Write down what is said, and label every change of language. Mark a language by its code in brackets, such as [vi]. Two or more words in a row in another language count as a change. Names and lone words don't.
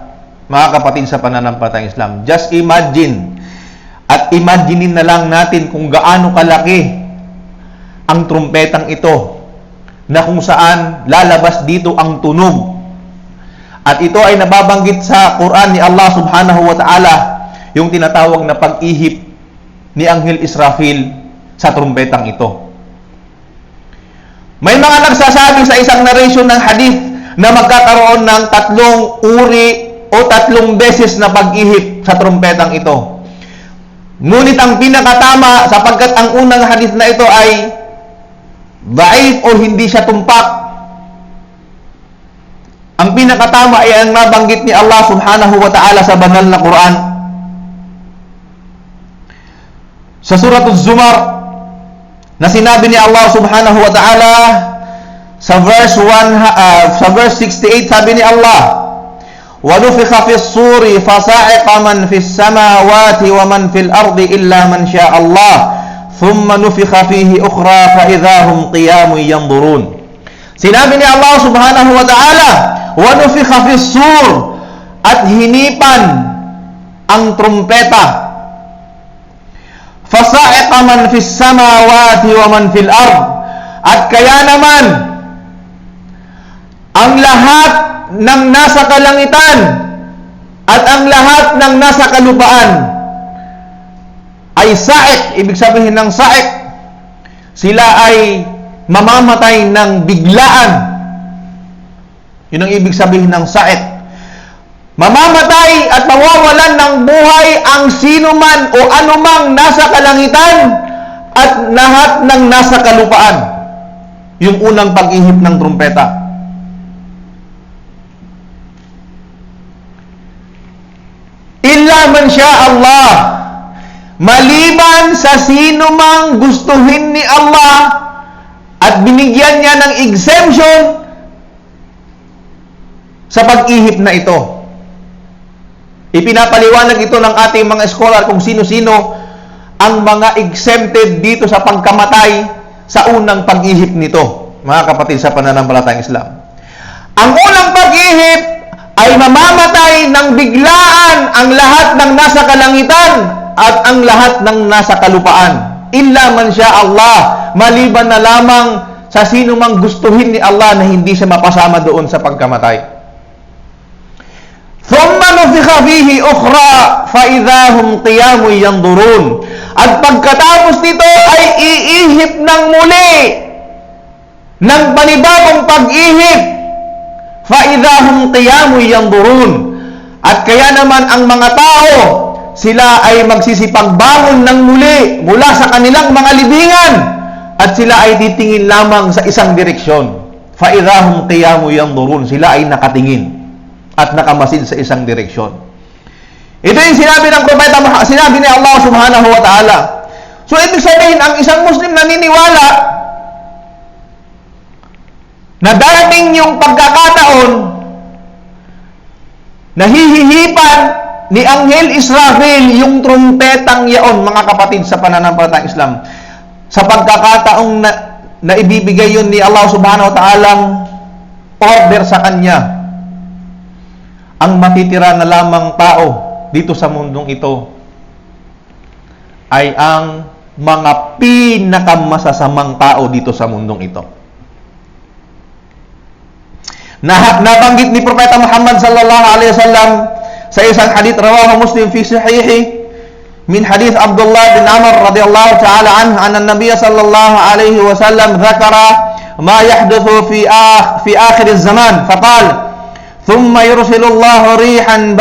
[tl] Mga kapatid sa pananampalatayang Islam, [en] just imagine [tl] at imaginein na lang natin kung gaano kalaki ang trumpetang ito na kung saan lalabas dito ang tunog. At ito ay nababanggit sa Quran ni Allah [ar] سبحانه وتعالى, [tl] yung tinatawag na pag-ihip ni Anghel Israfil sa trumpetang ito. May mga nagsasabi sa isang narration ng hadith na magkakaroon ng 3 uri o 3 beses na pag-ihip sa trumpetang ito. Ngunit ang pinakatama, sapagkat ang unang hadith na ito ay daif o hindi siya tumpak, ang pinakatama ay ang nabanggit ni Allah [ar] سبحانه وتعالى [tl] sa banal na Quran. Sa Surah Az-Zumar, na sinabi ni Allah subhanahu wa ta'ala sa verse 68, sabi ni Allah, [ar] وَنُفِخَ فِي الصُّورِ فَصَعِقَ مَنْ فِي السَّمَاوَاتِ وَمَنْ فِي الْأَرْضِ إِلَّا مَنْ شَاءَ اللَّهِ ثُمَّ نُفِخَ فِيهِ أُخْرَى فَإِذَا هُمْ قِيَامٌ يَنْظُرُونَ. [tl] Sinabi ni Allah [ar] سبحانه وتعالى, وَنُفِخَ فِي الصُّورِ, [tl] at hinipan ang trumpeta, [ar] فَصَعِقَ مَنْ فِي السَّمَاوَاتِ وَمَنْ فِي الْأَرْضِ, [tl] at kaya naman ang lahat ng nasa kalangitan at ang lahat ng nasa kalupaan ay saik. Ibig sabihin ng saik, sila ay mamamatay ng biglaan. Yun ang ibig sabihin ng saik. Mamamatay at mawawalan ng buhay ang sino man o anumang nasa kalangitan at lahat ng nasa kalupaan. Yung unang pag-ihip ng trumpeta. [ar] إلا من شاء الله, [tl] maliban sa sino mang gustuhin ni Allah at binigyan niya ng exemption sa pag-ihip na ito. Ipinapaliwanag ito ng ating mga scholar kung sino-sino ang mga exempted dito sa pagkamatay sa unang pag-ihip nito, mga kapatid sa pananampalatayang Islam. Ang unang pag-ihip ay mamamatay ng biglaan ang lahat ng nasa kalangitan at ang lahat ng nasa kalupaan. [ar] إلا من شاء الله, [tl] maliban na lamang sa sino mang gustuhin ni Allah na hindi siya mapasama doon sa pagkamatay. [ar] ثم نفخ فيه أخرى فإذا هم قيام ينظرون. [tl] At pagkatapos nito ay iihip ng muli ng panibagong pag-ihip, [ar] فإذا هم قيام ينظرون. [tl] At kaya naman ang mga tao, sila ay magsisipagbangon ng muli mula sa kanilang mga libingan at sila ay titingin lamang sa isang direksyon. [ar] فإذا هم قيام ينظرون. [tl] Sila ay nakatingin at nakamasid sa isang direksyon. Ito yung sinabi ng propeta, sinabi ni Allah [ar] سبحانه وتعالى. [tl] So, ibig sabihin, ang isang Muslim naniniwala na darating yung pagkakataon na hihihipan ni Anghel Israfil yung trumpetang yaon, mga kapatid sa pananampalatayang Islam. Sa pagkakataong na ibibigay yun ni Allah [ar] سبحانه وتعالى [tl] order sa kanya, ang matitira na lamang tao dito sa mundong ito ay ang mga pinakamasasamang tao dito sa mundong ito. Nabanggit ni Propeta Muhammad [ar] صلى الله عليه وسلم [tl] sa isang hadith [ar] رواه مسلم في صحيحه من حديث عبد الله بن عمرو رضي الله تعالى عنه أن النبي صلى الله عليه وسلم ذكر ما يحدث في آخر الزمان فقال ثم يرسل الله ريحا